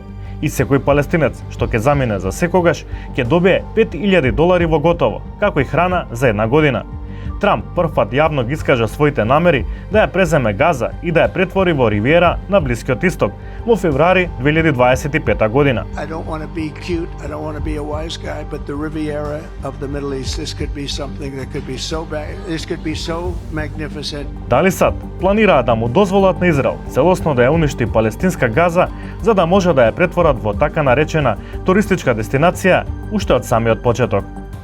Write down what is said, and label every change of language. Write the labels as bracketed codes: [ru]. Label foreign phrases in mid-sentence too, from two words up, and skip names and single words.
[mk] И секој палестинец што ќе замине за секогаш ќе добие $5,000 во готово, како и храна за 1 година. Трамп првпат јавно ги искажа своите намери да ја преземе Газа и да ја претвори во ривиера на Блискиот Исток во февруари 2025 година. [en] I don't want to be cute, I don't want to be a wise guy, but the Riviera of the Middle East, this could be something that could be so bad, this could be so magnificent. [mk] Дали САД планираат да му дозволат на Израел целосно да ја уништи палестинска Газа, за да може да ја претворат во така наречена туристичка дестинација уште од самиот почеток?